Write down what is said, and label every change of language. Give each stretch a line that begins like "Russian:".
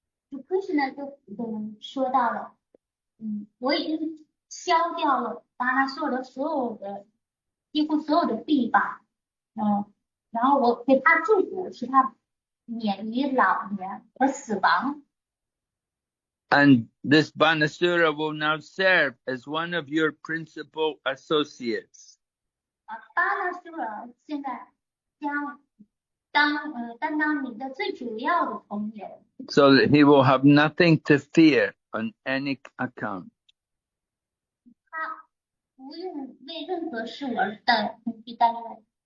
Chinese: 主 Krishna 就说到了，我已经消掉了巴那苏拉的几乎所有的臂膀，然后我给他祝福，使他免于老年和死亡。
English: And this Banasura will now serve as one of your principal associates.
Chinese: 巴那苏拉现在将担当你的最主要的朋友。
English: So that he will have nothing to fear on any account.
Chinese: 他不用为任何事而恐惧担忧。